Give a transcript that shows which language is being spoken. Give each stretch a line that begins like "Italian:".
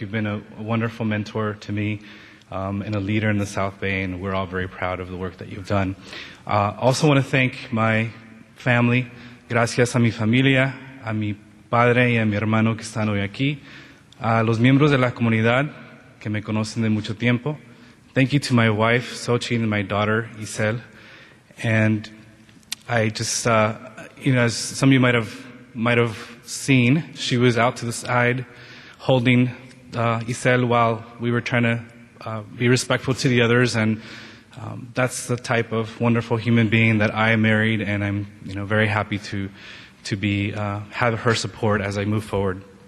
English: You've been a wonderful mentor to me and a leader in the South Bay, and we're all very proud of the work that you've done. Also want to thank my family.
Spanish: Gracias a mi familia, a mi padre y a mi hermano que están hoy aquí, a los miembros de la comunidad que me conocen de mucho tiempo.
English: Thank you to my wife, Xochitl, and my daughter, Isel. And I just, as some of you might have seen, she was out to the side holding Isel while we were trying to be respectful to the others, and that's the type of wonderful human being that I married, and I'm very happy to have her support as I move forward.